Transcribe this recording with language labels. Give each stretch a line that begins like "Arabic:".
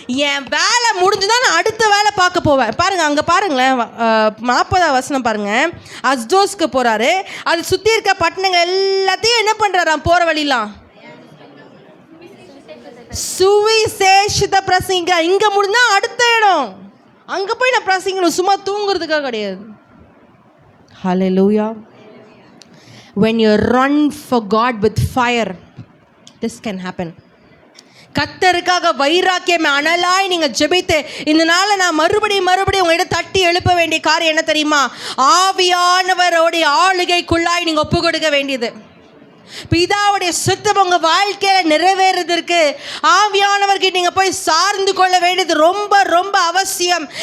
Tamil: என் வேலை முடிஞ்சுதான் நான் அடுத்த வேலை பார்க்க போவேன். பாருங்கள், அங்கே பாருங்களேன், 40ஆம் வசனம் பாருங்கள். அஸ்தோஸ்க்கு போகிறாரு. அது சுற்றி இருக்க பட்டணங்கள் எல்லாத்தையும் என்ன பண்ணுறாராம்? போகிற வழிலாம் சுவிசேஷத்தை பிரசங்க. இங்கே முடிஞ்சா அடுத்த இடம், அங்கே போய் நான் பிரசங்கணும். சும்மா தூங்குறதுக்காக கிடையாது. ஹல்லேலூயா.
English: when you run for God with fire, this can happen.
Tamil: கர்த்தருக்காக வைராக்கியமே அனலாய் நீங்கள் ஜெபித்து இந்த நாளை நான் மறுபடியும் உங்கள்கிட்ட தட்டி எழுப்ப வேண்டிய காரியம் என்ன தெரியுமா? ஆவியானவரோடைய ஆளுகைக்குள்ளாய் நீங்கள் ஒப்பு கொடுக்க வேண்டியது. பிதாவுடைய சுத்தம் உங்கள் வாழ்க்கையில் நிறைவேறதற்கு ஆவியானவர்கிட்ட நீங்கள் போய் சார்ந்து கொள்ள வேண்டியது ரொம்ப ரொம்ப அவசியம்.